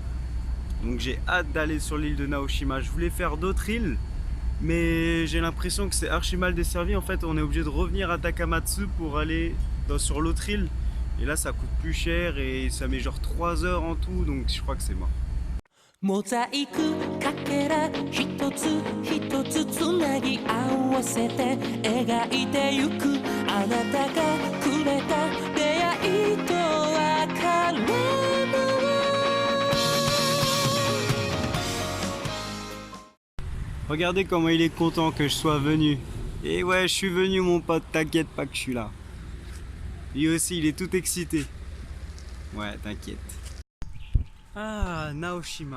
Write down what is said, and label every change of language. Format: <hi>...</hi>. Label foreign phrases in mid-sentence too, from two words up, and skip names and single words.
<fr>Donc j'ai hâte d'aller sur l'île de Naoshima. Je voulais faire d'autres îles, mais j'ai l'impression que c'est archi mal desservi. En fait on est obligé de revenir à Takamatsu pour aller sur l'autre île. Et là ça coûte plus cher et ça met genre 3 heures en tout. Donc je crois que c'est mort.</fr> <ja>モザイクかけら一つ一つつなぎ合わせて描いてゆくあなたがくれた出会いと別れの</ja> <fr>Regardez comment il est content que je sois venu. Et ouais, je suis venu mon pote, t'inquiète pas que je suis là. Lui aussi il est tout excité. Ouais, t'inquiète. Ah, Naoshima.</fr>